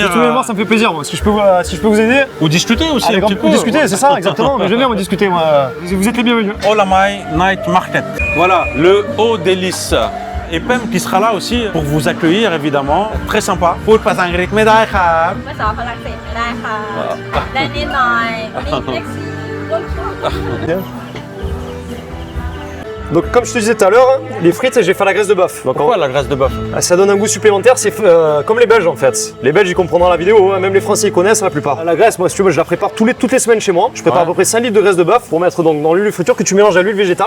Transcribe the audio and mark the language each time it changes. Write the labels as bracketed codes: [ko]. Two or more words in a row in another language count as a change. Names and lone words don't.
[fr] Juste venir voir, ça me fait plaisir. Moi. Si je peux vous aider, ou discuter aussi avec un petit peu. discuter, c'est ça, exactement. Mais j'aime bien discuter, moi. Vous êtes les bienvenus. Olamai Night Market. Voilà, le haut délice. Et Pem qui sera là aussi pour vous accueillir évidemment. Très sympa. Pour pas un grec, mais d'accord. [th] ภาษาฝรั่งเศสไม่ได้ค่ะได้นิดหน่อยนี่เล็กซี่ [fr] Donc comme je te disais tout à l'heure, les frites, j'ai fait la graisse de bœuf. Donc, Pourquoi la graisse de bœuf? ça donne un goût supplémentaire, c'est comme les Belges en fait. Les Belges ils comprendront la vidéo, hein, même les Français ils connaissent la plupart. La graisse, moi si tu veux, je la prépare toutes les semaines chez moi. Je prépare à peu près 5 litres de graisse de bœuf pour mettre donc, dans l'huile de friture que tu mélanges à l'huile végétale.